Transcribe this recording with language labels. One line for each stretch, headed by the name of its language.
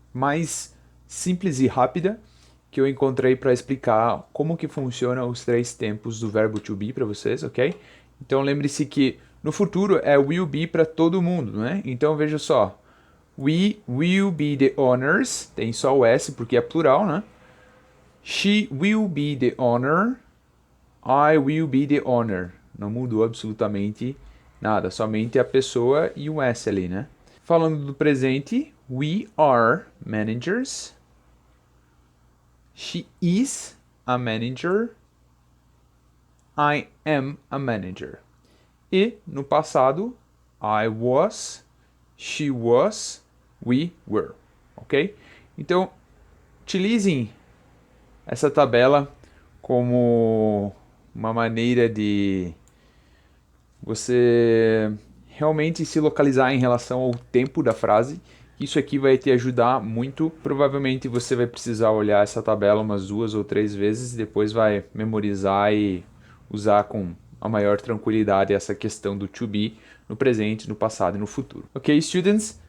Portuguese: mais simples e rápida que eu encontrei para explicar como que funciona os três tempos do verbo to be para vocês, ok? Então lembre-se que no futuro é will be para todo mundo, né? Então veja só,
English: we will be the owners,
Portuguese: tem só o S porque é plural, né?
English: She will be the owner, I will be the owner.
Portuguese: Não mudou absolutamente nada, somente a pessoa e o S ali, né? Falando do presente,
English: we are managers. She is a manager. I am a manager.
Portuguese: E no passado,
English: I was, she was, we were. Ok?
Portuguese: Então, utilizem essa tabela como uma maneira de você realmente se localizar em relação ao tempo da frase. Isso aqui vai te ajudar muito. Provavelmente você vai precisar olhar essa tabela umas 2 ou 3 vezes, depois vai memorizar e usar com a maior tranquilidade essa questão do to be no presente, no passado e no futuro. Ok, students?